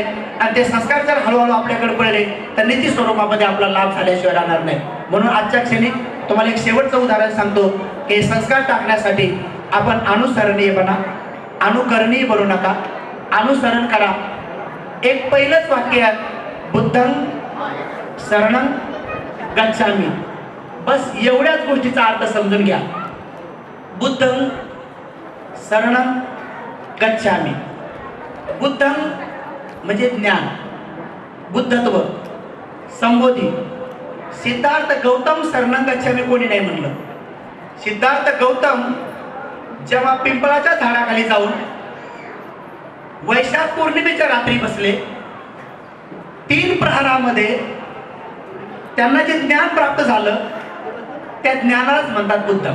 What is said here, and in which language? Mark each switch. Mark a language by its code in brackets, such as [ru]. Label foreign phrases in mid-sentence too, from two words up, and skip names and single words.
[mr] आणि ते संस्कार जर हळूहळू आपल्याकडे पडले तर निश्चित स्वरूपामध्ये आपला लाभ झाल्याशिवाय राहणार नाही. म्हणून आजच्या क्षणी तुम्हाला एक शेवटचं उदाहरण सांगतो की संस्कार टाकण्यासाठी आपण अनुकरणीय बनू नका, अनुसरण करा. एक पहिलंच वाक्य आहे, [pi] बुद्धं शरणं गच्छामि. [mr] बस एवढ्याच गोष्टीचा अर्थ समजून घ्या. [pi] बुद्धं शरणं गच्छामि. [mr] बुद्धं म्हणजे ज्ञान, बुद्धत्व, संबोधी. सिद्धार्थ गौतम [pi] शरणं गच्छामि [mr] कोणी नाही म्हणलं. सिद्धार्थ गौतम जेव्हा पिंपळाच्या झाडाखाली जाऊन वैशाख पौर्णिमेच्या रात्री बसले, 3 प्रहरामध्ये त्यांना जे ज्ञान प्राप्त झालं त्या ज्ञानालाच म्हणतात बुद्धं.